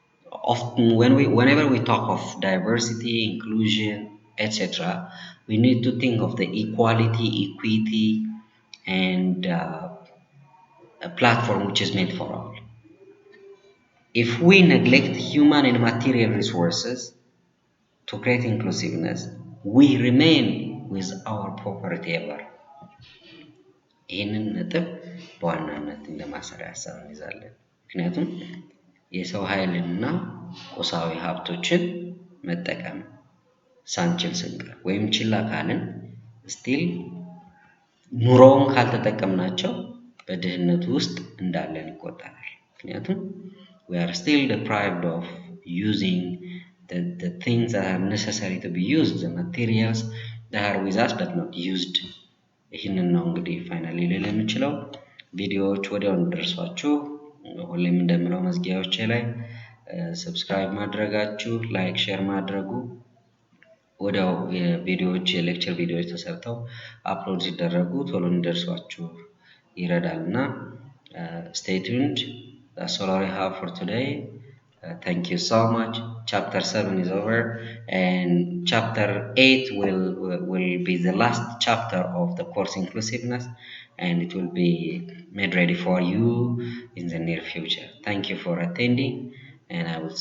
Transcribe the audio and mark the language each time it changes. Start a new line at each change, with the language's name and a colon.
English: Often, whenever we talk of diversity, inclusion, etc., we need to think of the equality, equity, and a platform which is meant for all. If we neglect human and material resources to create inclusiveness, we remain with our poverty ever.
Amharic: ይህንን ነጥብ በዋናነት እንደ ማሰሪያ ሀሳብ እንይዛለን። ምክንያቱም የሰው ኃይልና ቁሳዊ ሀብቶችን መጠቀም ሳንችል ስንቀር ወይም ችላ ካልን ስቲል ኑሮውን ካልተጠቀምናቸው በድህነቱ ውስጥ እንዳለን ይቆጠራል። ምክንያቱም
English: we are still deprived of using the things that are necessary to be used, the materials that are with us but not used.
Amharic: ይህንን ነው እንግዲህ ፋይናሊ ልል የምችለው። ቪዲዮዎች ወዲያው እንዲደርሷችሁ ሁሌም እንደምለው መዝጊያዎቼ ላይ ሰብስክራይብ ማድረጋችሁ፣ ላይክ፣ ሼር ማድረጉ ወዲያው የቪዲዮዎች የሌክቸር ቪዲዮዎች ተሰርተው አፕሎድ ሲደረጉ ቶሎ እንዲደርሷችሁ ይረዳልና
English: stay tuned. That's all I have for today. Thank you so much. Chapter 7 is over and chapter 8 will be the last chapter of the course Inclusiveness, and it will be made ready for you in the near future. Thank you for attending, and I will